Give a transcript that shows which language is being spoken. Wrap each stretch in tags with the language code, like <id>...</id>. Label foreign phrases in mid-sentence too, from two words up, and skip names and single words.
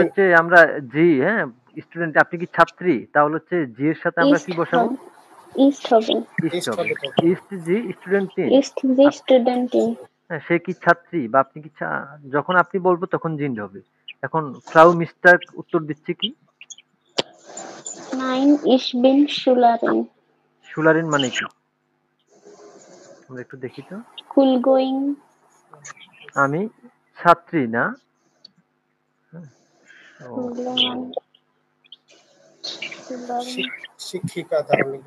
<bn>হচ্ছে আমরা জি, হ্যাঁ, স্টুডেন্ট, আপনি কি ছাত্রী? তাহলে হচ্ছে জি এর সাথে আমরা কি ist বসাবো? হবে? Ist হবে। ইস্ট ইস্ট হবে। হবে তখন</bn> <de>Ist Sie Studentin. Ist sie Studentin?</de> <bn>হ্যাঁ, সে কি ছাত্রী বা আপনি কি যখন আপনি বলবো তখন জিন্ড হবে। এখন ফ্রাউ মিস্টার উত্তর দিচ্ছে কি?</bn> <de>Nein, ich bin Schülerin.</de> <bn>সুলারিন মানে কি? আমরা একটু দেখি তো।</bn> <en>School going.</en> <bn>আমি ছাত্রী না। ও, Schule মানে Schülerin। শিক্ষিকা তাহলে কি</bn>